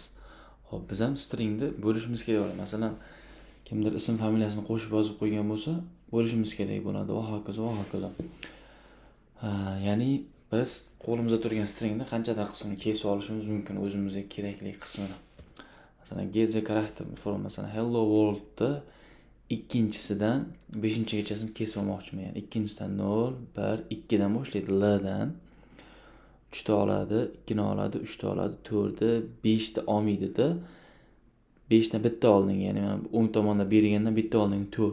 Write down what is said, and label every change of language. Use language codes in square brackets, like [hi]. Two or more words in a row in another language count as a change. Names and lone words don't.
[uz] Xo'p, biz ham stringni bo'lishimiz kerak. Masalan, kimdir ism familiyasini qo'shib yozib qo'ygan bo'lsa, bo'lishimiz kerak bo'ladi va hokazo va hokazo. Ya'ni biz qo'limizda turgan stringni qanchadir qismini kesib olishimiz mumkin, o'zimizga kerakli qismini. Masalan, [en] get the character from [uz] masalan [en] hello world'da [uz] ikkinchisidan 5-gachasini kesib olmoqchiman. Ya'ni ikkinchisidan 0, 1, 2 dan boshlaydi. L dan 3 ta oladi, 2 ni oladi, 3 ta oladi, 4 ni 5 ta olmaydi-da. 5 dan bitta olding, ya'ni mana o'ng tomonda bergandan bitta olding 4.